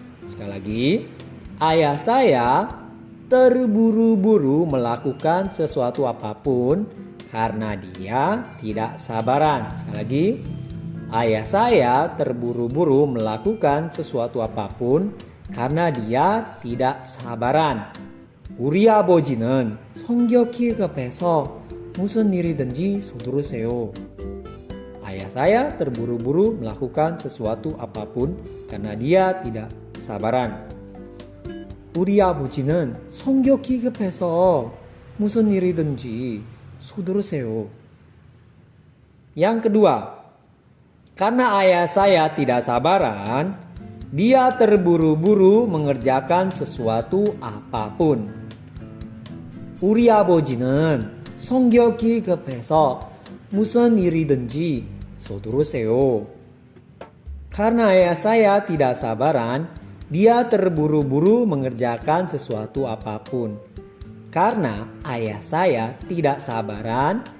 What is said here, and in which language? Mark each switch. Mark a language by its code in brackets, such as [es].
[id] Sekali lagi, ayah saya terburu-buru melakukan sesuatu apapun karena dia tidak sabaran. Sekali lagi, ayah saya terburu-buru melakukan sesuatu apapun karena dia tidak sabaran. [ko] 우리 아버지는 성격이 급해서 무슨 일이든지 서두르세요. [id] Ayah saya terburu-buru melakukan sesuatu apapun karena dia tidak sabaran. [ko] 우리 아버지는 성격이 급해서 무슨 일이든지 서두르세요. [id] Yang kedua, karena ayah saya tidak sabaran, dia terburu-buru mengerjakan sesuatu apapun. [ko] 우리 아버지는 성격이 급해서 무슨 일이든지 서두르세요. [id] Karena ayah saya tidak sabaran, dia terburu-buru mengerjakan sesuatu apapun. Karena ayah saya tidak sabaran,